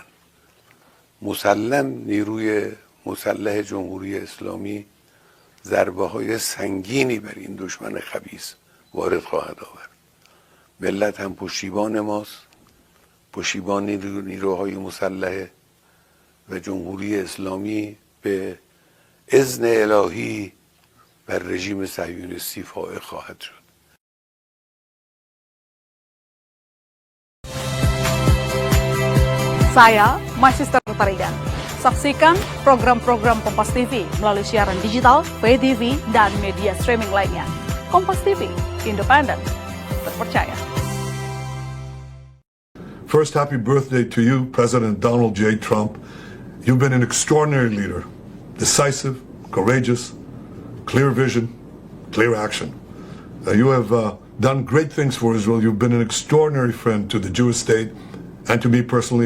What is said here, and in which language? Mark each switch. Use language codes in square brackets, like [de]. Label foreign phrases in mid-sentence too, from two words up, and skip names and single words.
[fa] مسلم نیروی مسلح جمهوری اسلامی ضربه های سنگینی بر این دشمن خبیث وارد خواهد آورد. ملت هم پشتیبان ماست، پشتیبان نیروهای مسلح و جمهوری اسلامی به اذن الهی بر رژیم صهیونیستی فائق خواهد شد. [id] Saya Mahasiswa Tarigan. Saksikan program-program Kompas TV melalui siaran digital, [en] pay TV, [id] dan media streaming lainnya. Kompas TV, independen, terpercaya. [en] First, happy birthday to you, President Donald J. Trump. You've been an extraordinary leader, decisive, courageous, clear vision, clear action. You have done great things for Israel. You've been an extraordinary friend to the Jewish state and to me personally.